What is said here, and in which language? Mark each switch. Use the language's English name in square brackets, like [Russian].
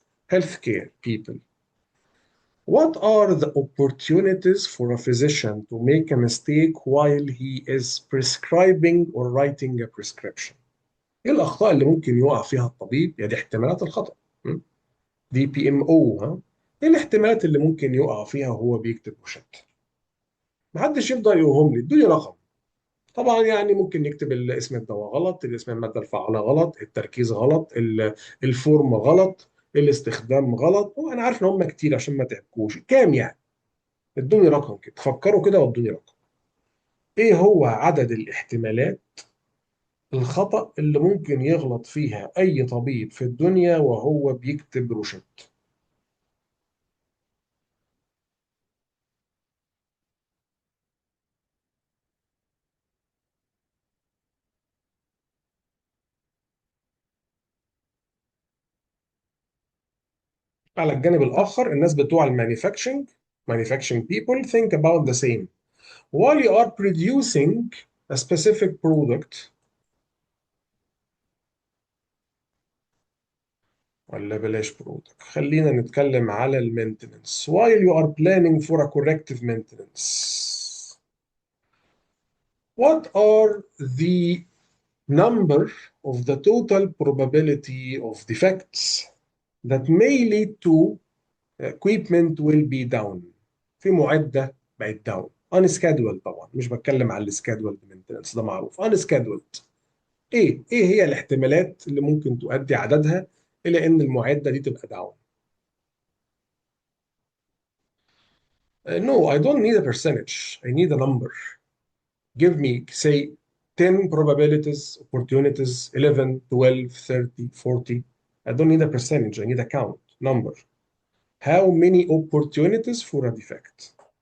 [English] Healthcare people. What are the opportunities for a physician to make a mistake while he is prescribing or writing a prescription؟ [Arabic] ايه الاخطاء اللي ممكن يقع فيها الطبيب؟ دي احتمالات الخطأ. دي بي ام او ها. ايه الاحتمالات اللي ممكن يقع فيها وهو بيكتب روشته؟ محدش يفضل يوهم لي ادوني رقم. طبعا يعني ممكن يكتب اسم الدواء غلط، اسم المادة الفعالة غلط، التركيز غلط، الفورم غلط، الاستخدام غلط، وانا عارف ان هم كتير عشان ما تعبكوش. كام يعني؟ ادوني رقم كده، فكروا كده وادوني رقم. ايه هو عدد الاحتمالات الخطأ اللي ممكن يغلط فيها اي طبيب في الدنيا وهو بيكتب روشت؟ على الجانب الاخر الناس بتوع المانيفاكتشرنج [English] manufacturing people think about the same. While you are producing a specific product [Arabic] ولا بلاش برودكت، خلينا نتكلم على المينتننس. [English] while you are planning for a corrective maintenance, what are the number of the total probability of defects that may lead to equipment will be down؟ [Arabic] في معدة بقت [English] down unscheduled. [Arabic] طبعا مش بتكلم على الscheduled maintenance، ده معروف. unscheduled ايه هي الاحتمالات اللي ممكن تؤدي عددها الى ان المعدة دي تبقى down؟ [English] No, I don't need a percentage. I need a number. Give me, say, 10 probabilities, opportunities, 11, 12, 30, 40. I don't need a percentage. I need a count, number. How many opportunities for a defect?